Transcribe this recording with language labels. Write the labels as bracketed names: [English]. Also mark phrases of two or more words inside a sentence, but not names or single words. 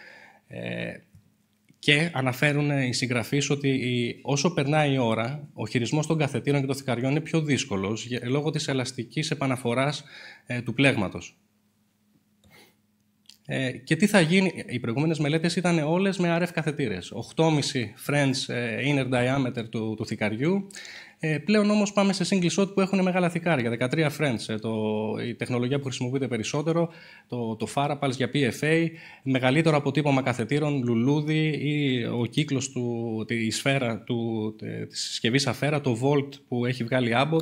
[Greek] Και αναφέρουν οι συγγραφείς ότι όσο περνάει η ώρα, ο χειρισμός των καθετήρων και των θικαριών είναι πιο δύσκολος λόγω της ελαστικής επαναφοράς του πλέγματος. Και τι θα γίνει, οι προηγούμενες μελέτες ήταν όλες με RF καθετήρες. [English] 8,5 French inner diameter [Greek] του θικαριού. Πλέον όμως πάμε σε [English] single shot [Greek] που έχουν μεγάλα θικάρια, 13 French. Η τεχνολογία που χρησιμοποιείται περισσότερο, το Farapulse για PFA, μεγαλύτερο αποτύπωμα καθετήρων, λουλούδι ή ο κύκλος η σφαίρα της συσκευής αφέρα, το Volt που έχει βγάλει Abbott.